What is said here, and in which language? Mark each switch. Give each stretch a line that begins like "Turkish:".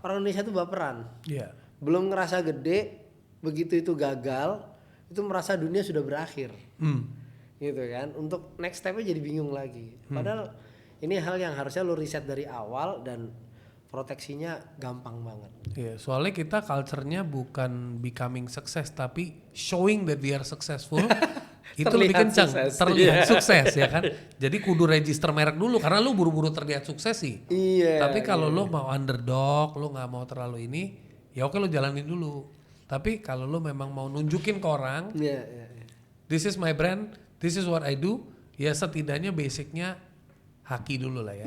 Indonesian: Orang Indonesia tuh baperan. Iya. Belum ngerasa gede, begitu itu gagal, itu merasa dunia sudah berakhir. Gitu kan. Untuk next stepnya jadi bingung lagi. Padahal ini hal yang harusnya lu riset dari awal dan proteksinya gampang banget. Iya, soalnya kita culture-nya bukan
English: becoming success
Indonesian: tapi
English: showing that we are successful.
Indonesian: Itu lebih kencang, terlihat sukses ya kan. Jadi kudu register merek dulu karena lu buru-buru terlihat sukses sih. Iya. Tapi kalau lu mau underdog, lu nggak mau terlalu ini, ya oke lu jalanin dulu. Tapi kalau lu memang mau nunjukin ke orang,
English: this is my brand, this is what I do,
Indonesian: ya setidaknya basicnya haki dulu lah ya.